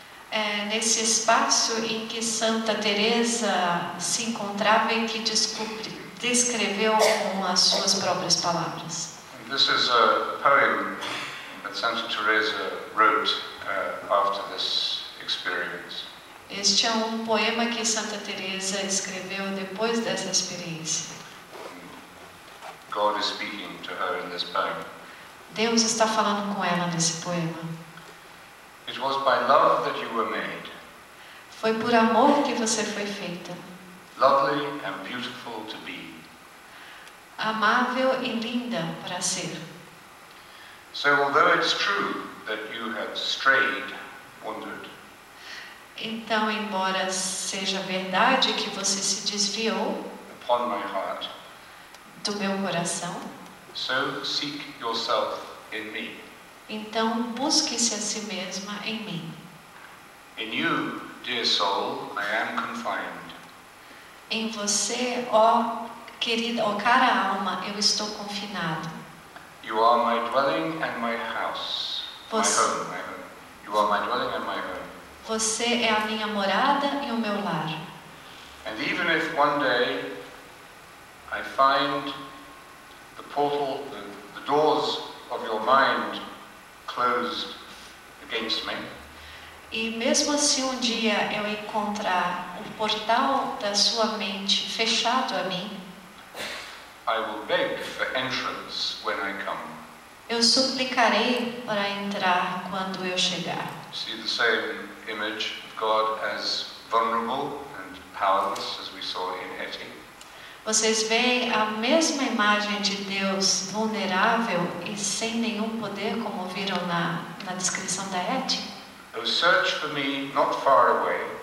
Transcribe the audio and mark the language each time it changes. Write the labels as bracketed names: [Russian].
[Portuguese] É nesse espaço em que Santa Teresa se encontrava e que descreveu com as suas próprias palavras. [English] And this is a poem that Santa Teresa wrote after this experience. [Portuguese] Este é um poema que Santa Teresa escreveu depois dessa experiência. [English] God is speaking to her in this poem. [Portuguese] Deus está falando com ela nesse poema. [English] It was by love that you were made. [Portuguese] Foi por amor que você foi feita. [English] Lovely and beautiful to be. [Portuguese] Amável e linda para ser. [English] So although it's true that you have strayed, wandered. [Portuguese] Então, embora seja verdade que você se desviou [English] upon my heart, [Portuguese] do meu coração, [English] so seek yourself in me. [Portuguese] Então busque-se a si mesma em mim. [English] In you, dear soul, I am confined. [Portuguese] Em você, ó querida ou cara alma, eu estou confinado. [English] You are my dwelling and my house. My home. You are my dwelling and my home. [Portuguese] Você é a minha morada e o meu lar. [English] And even if one day I find the portal, the doors of your mind closed against me, [Portuguese] e mesmo se um dia eu encontrar o portal da sua mente fechado a mim, [English] I will beg for entrance when I come. [Portuguese] eu suplicarei para entrar quando eu chegar. [English] See the same image of God as vulnerable and powerless as we saw in Eti. [Portuguese] Vocês veem a mesma imagem de Deus vulnerável e sem nenhum poder, como viram na descrição da Eti? [English] Oh, search for me, not far away.